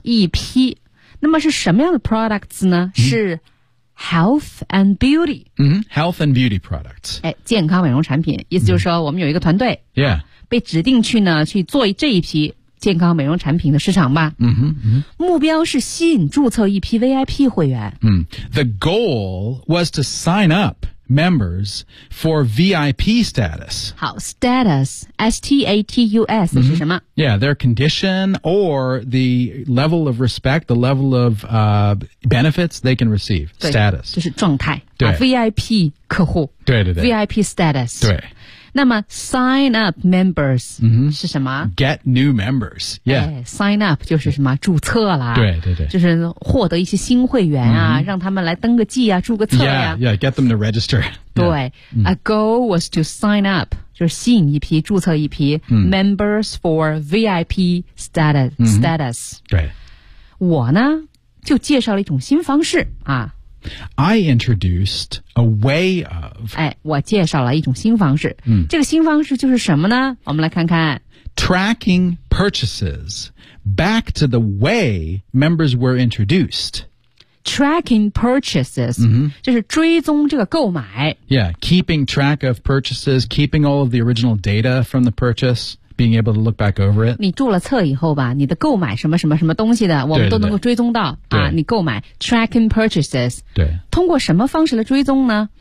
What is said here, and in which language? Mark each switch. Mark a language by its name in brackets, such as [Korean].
[Chinese] 一批。那么是什么样的 [English] products [Chinese] 呢、是 [English] health and beauty.、 Health and beauty products.、 [Chinese] 健康美容产品。意思就是说我们有一个团队。 [English] Yeah. [Chinese] 被指定去呢去做这一批。健康美容产品的市场吧。目标是吸引注册一批 VIP 会员。 [English] The goal was to sign up members for VIP status. [Chinese] 好 ,status, S-T-A-T-U-S, 是什么、 [English] Yeah, their condition or the level of respect, the level of, benefits they can receive, status. [Chinese] 就是状态。对。 VIP 客户。对对对。 [English] VIP status。 [Chinese] 对。那么 [English] sign up members、 [Chinese] 是什么 [English] get new members、yeah. sign up [Chinese] 就是什么注册啦对对对就是获得一些新会员啊、让他们来登个记啊注个册呀 [English] yeah, yeah get them to register 对、a goal was to sign up [Chinese] 就是吸引一批注册一批、 [English] members for VIP status,、status [Chinese] 对我呢就介绍了一种新方式啊 [English] I introduced a way of [Chinese] 我介绍了一种新方式、这个新方式就是什么呢我们来看看 [English] Tracking purchases back to the way members were introduced Tracking purchases、 [Chinese] 就是追踪这个购买 [English] Yeah, keeping track of purchases Keeping all of the original data from the purchase being able to look back over it. [Chinese] 你注了册以后吧，你的购买什么什么什么东西的，我们都能够追踪到啊。你购买 [English] tracking purchases. [Chinese] 对，通过什么方式来追踪呢？